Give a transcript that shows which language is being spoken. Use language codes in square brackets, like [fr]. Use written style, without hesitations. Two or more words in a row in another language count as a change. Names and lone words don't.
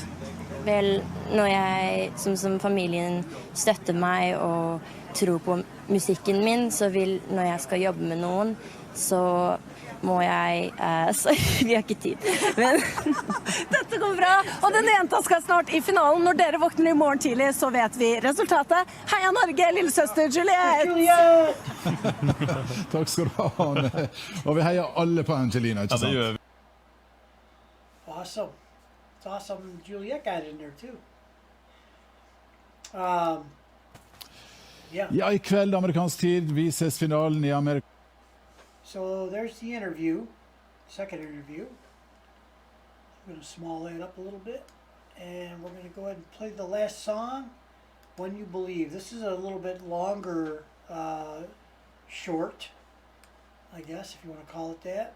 [no] Vel, når jeg, som familien støtter meg og tror på musikken min, så vil, når jeg skal jobbe med noen, så må jeg sorry, vi har ikke tid. Men Dette går bra, og denne jenta skal snart i finalen. Når dere våkner i morgen tidlig, så vet vi resultatet. Heia Norge, lillesøster Juliette! Takk skal du ha, Anne. Og vi heier alle på Angelina, ikke sant? [en] Awesome. It's awesome Juliette got in there too. Yeah. [no] Ja, i kveld amerikansk tid vises finalen i Amerika. [en] So there's the interview, second interview. I'm going to small that up a little bit. And we're going to go ahead and play the last song, When You Believe. This is a little bit longer short, I guess, if you want to call it that.